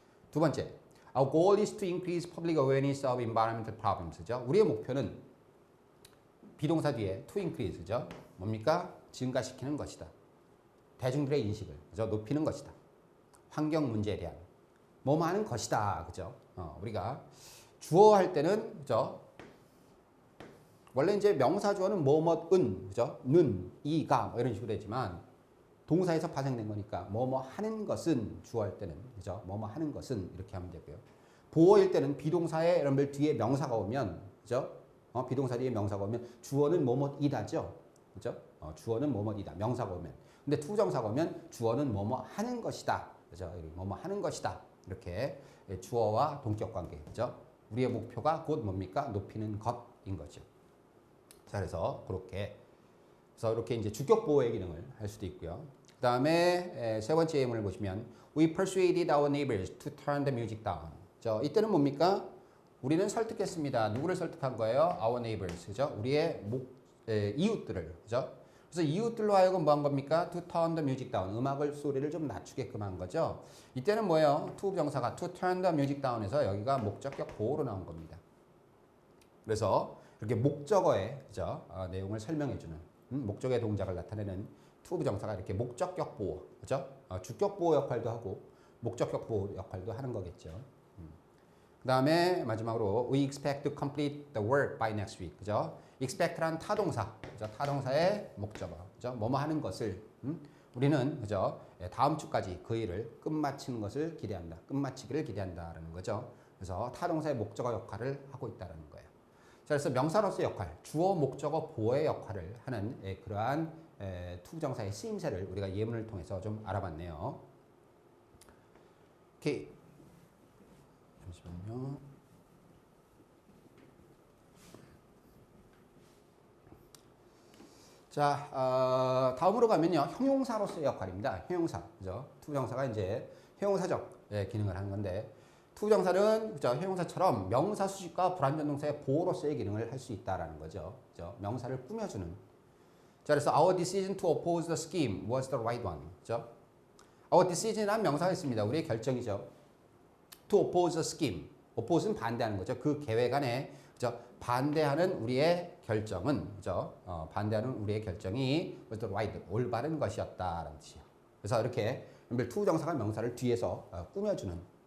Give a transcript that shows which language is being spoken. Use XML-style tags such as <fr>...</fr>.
<ko>두 번째,</ko> <en>Our goal is to increase public awareness of environmental problems.</en> <ko>그죠? 우리의 목표는 비동사 뒤에</ko> <en>to increase,</en> <ko>그죠? 뭡니까? 증가시키는 것이다. 대중들의 인식을, 그죠? 높이는 것이다. 환경 문제에 대한 뭐뭐 하는 것이다. 그죠? 우리가 주어 할 때는, 그죠? 원래 이제 명사 주어는 뭐뭐은, 그죠? 는, 이가 뭐 이런 식으로 되지만 동사에서 파생된 거니까 뭐뭐 하는 것은 주어할 때는, 그죠? 뭐뭐 하는 것은 이렇게 하면 되고요. 보어일 때는 비동사에 여러분들 뒤에 명사가 오면, 그죠? 비동사 뒤에 명사가 오면 주어는 뭐뭐이다죠, 그죠? 주어는 뭐뭐이다, 명사가 오면. 근데 투정사가 오면 주어는 뭐뭐 하는 것이다, 그죠? 뭐뭐 하는 것이다, 이렇게 주어와 동격 관계, 그죠? 우리의 목표가 곧 뭡니까? 높이는 것인 거죠. 자, 그래서 그렇게 그래서 이렇게 이제 주격 보호의 기능을 할 수도 있고요. 그 다음에 세 번째 예문을 보시면</ko> <en>We persuaded our neighbors to turn the music down.</en> <ko>이때는 뭡니까? 우리는 설득했습니다. 누구를 설득한 거예요?</ko> <en>Our neighbors, 그죠?</en> <ko>우리의 이웃들을, 그죠? 그래서 이웃들로 하여금 뭐 한 겁니까?</ko> <en>To turn the music down.</en> <ko>음악을 소리를 좀 낮추게끔 한 거죠. 이때는 뭐예요? to 병사가</ko> <en>to turn the music down</en> <ko>에서 여기가 목적격 보호로 나온 겁니다. 그래서 이렇게 목적어의, 그죠? 내용을 설명해주는 목적의 동작을 나타내는 to 부정사가 이렇게 목적격 보호, 그죠? 주격 보호 역할도 하고 목적격 보호 역할도 하는 거겠죠. 그 다음에 마지막으로</ko> <en>we expect to complete the work by next week.</en> <ko>그죠? expect란 타동사. 그죠? 타동사의 목적어. 그죠? 뭐뭐 하는 것을 우리는 그죠? 다음 주까지 그 일을 끝마치는 것을 기대한다. 끝마치기를 기대한다라는 거죠. 그래서 타동사의 목적어 역할을 하고 있다는 거예요. 자, 그래서 명사로서의 역할, 주어, 목적어, 보어의 역할을 하는 그러한 투부정사의 쓰임새를 우리가 예문을 통해서 좀 알아봤네요. 오케이. 잠시만요. 자, 다음으로 가면요. 형용사로서의 역할입니다. 형용사. 그죠? 투부정사가 이제 형용사적 기능을 하는 건데, 투부정사는 그죠? 형용사처럼 명사 수식과 불완전 동사의 보호로서의 기능을 할 수 있다라는 거죠. 그죠? 명사를 꾸며주는. 자, 그래서</ko> <en>our decision to oppose the scheme was the right one.</en> <ko>그죠?</ko> <en>our decision</en> <ko>이라는 명사가 있습니다. 우리의 결정이죠.</ko> <en>to oppose the scheme.</en> <ko>oppose는 반대하는 거죠. 그 계획 안에 그죠? 반대하는 우리의 결정은 그죠? 반대하는 우리의 결정이</ko> <en>was the right,</en> <ko>올바른 것이었다라는 뜻이에요. 그래서 이렇게 투부정사가 명사를 뒤에서 꾸며주는.</ko>